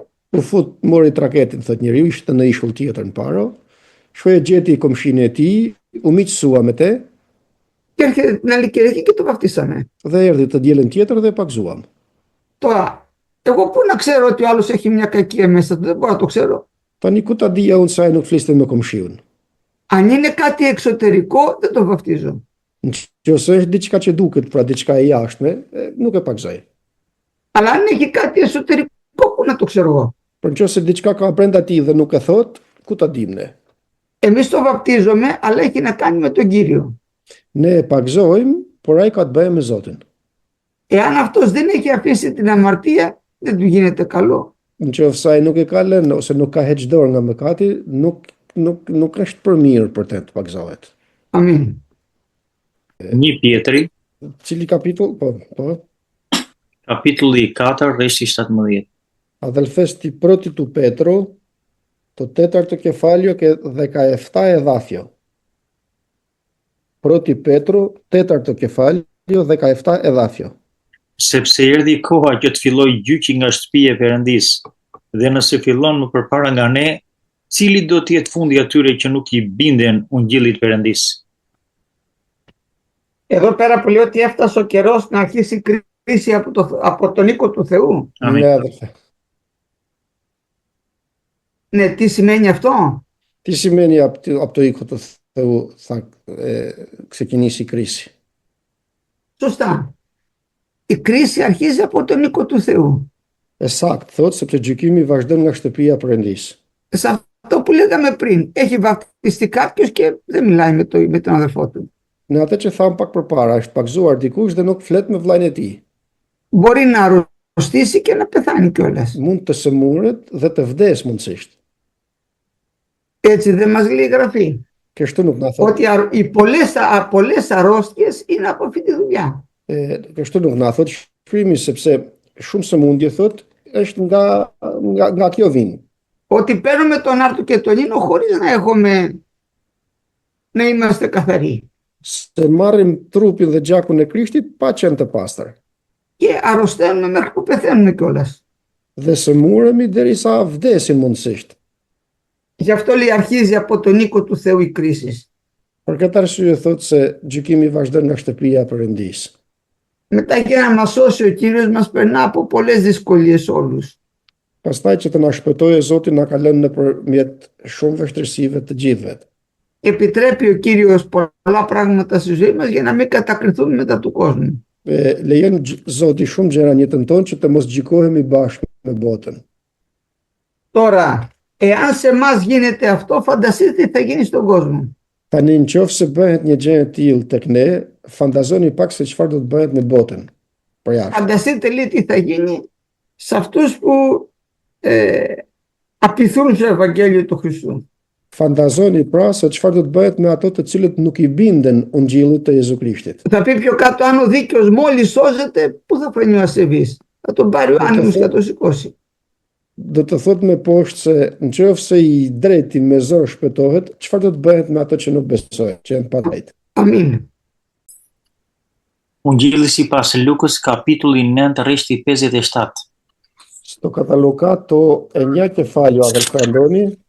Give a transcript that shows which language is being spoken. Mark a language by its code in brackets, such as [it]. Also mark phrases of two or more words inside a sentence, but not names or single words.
[sq] U fut, mori traketin, thot njeriu, ishte në ishull tjetër në paro. Shkoi gjeti komshin e tij, u miqësua me te. [el] Και έρχεται την άλλη Κυριακή και το βαφτίσαμε. [sq] Dhe erdhi të dielën tjetër dhe pagëzuam. [el] Τώρα, εγώ πού να ξέρω ότι ο άλλος έχει μια κακία μέσα του, δεν μπορώ να το ξέρω. [sq] Tani ku ta dija unë se ai nuk fliste me komshiun. [el] Αν είναι κάτι εξωτερικό, δεν το βαφτίζω. [sq] Nëse është diçka që duket, pra diçka e jashtme, nuk e pagëzoj. [el] Αλλά αν έχει κάτι εσωτερικό, πού να το ξέρω εγώ? [sq] Por nëse diçka ka brenda tij dhe nuk e thot, ku ta dim ne? [el] Εμείς το βαπτίζουμε, αλλά έχει να κάνει με τον Κύριο. [sq] Ne e pagëzojmë, por ai ka të bëjë me Zotin. [el] Εάν αυτός δεν έχει αφήσει την αμαρτία, δεν του γίνεται καλό. [sq] Nëse ai nuk e ka lënë ose nuk ka heq dorë nga mëkati, nuk është për mirë për të pagëzohet. [el] Αμήν. [sq] 1 Pietri, Cili kapitull? Po. kapitulli 4, versi 17. [el] Αδελφές, πρώτη του Πέτρου, το 4ο κεφάλαιο και 17 εδάφιο. Πρώτη Πέτρου, 4ο κεφάλαιο, 17 εδάφιο. [sq] Sepse erdhi koha që të filloj gjyqi nga shtëpia e Perëndisë, dhe nëse fillon më përpara nga ne, cili do të jetë fundi atyre që nuk i binden ungjillit Perëndisë? [el] Εδώ πέρα που λέει ότι έφτασε ο καιρός να αρχίσει η κρίση από τον οίκο του Θεού. Αμήν. Ναι, αδελφέ. Ναι, τι σημαίνει αυτό? Τι σημαίνει από το οίκο του Θεού θα ξεκινήσει η κρίση? Σωστά. Η κρίση αρχίζει από τον οίκο του Θεού. [sq] Sakt, thot, sepse gjykimi vazhdon nga shtëpia e Perëndisë. [el] Σε αυτό που λέγαμε πριν, έχει βαπτιστεί κάποιος και δεν μιλάει με τον αδερφό του. [sq] Në atë që tham pak përpara, është pagëzuar dikush dhe nuk flet me vllajën e tij. [el] Μπορεί να αρρωστήσει και να πεθάνει κιόλας. [sq] Mund të sëmuret dhe të vdes mundësisht. [el] Έτσι δεν μας λέει η Γραφή. [sq] Kështu nuk na thot. [el] ότι πολλές αρρώστιες είναι από αυτή τη δουλειά. [sq] Kështu nuk na thot shkrimi, sepse shumë sëmundje thot është nga kjo vin. [el] Ότι παίρνουμε τον αρτοκετονίνο χωρίς να είμαστε καθαροί. [sq] Se marrim trupin dhe gjakun e Krishtit pa qenë të pastër. [el] Και αρρωσταίνουμε μέχρι που πεθαίνουμε κιόλας. [sq] Dhe sëmuremi derisa vdesin mundësisht. [el] Γι' αυτό λέει αρχίζει από τον οίκο του Θεού η κρίση. [sq] Për këtë arsye thot se gjykimi vazhdon nga shtëpia e Perëndisë. [el] Μετά για να μας σώσει ο Κύριος μας περνά από πολλές δυσκολίες όλους. [sq] Pastaj që të na shpëtojë Zoti na ka lënë nëpërmjet shumë vështirësive të gjithëve. [el] Επιτρέπει ο Κύριος πολλά πράγματα στη ζωή μας για να μην κατακριθούμε μετά του κόσμου. [sq] Lejon Zoti shumë gjëra në jetën tonë që të mos gjikohemi bashkë me botën. [el] Τώρα, εάν σε εμάς γίνεται αυτό, φανταστείτε τι θα γίνει στον κόσμο. [sq] Tani nëse bëhet një gjë e tillë tek ne, fantazoni pak se çfarë do të bëhet në botën. Për jashtë. [el] Φανταστείτε λέει τι θα γίνει σε αυτούς που απειθούν στο Ευαγγέλιο του Χριστού. [sq] Fantazoni pra se çfarë do të bëhet me ato të cilët nuk i binden ungjillit të Jezu Krishtit. [el] Θα πει πιο κάτω, αν ο δίκαιος μόλις σώζεται, πού θα φανεί ο ασεβής? Θα τον πάρει ο άνεμος και θα τον σηκώσει. [sq] Do të thot me poshtë se nëse i drejti me zor shpëtohet, çfarë do të bëhet me ato që nuk besojnë, që janë pa drejtë. Amin. Ungjilli sipas Lukës, kapitulli 9, rreshti 57. Sto katalogato e një kefalio a del prendoni.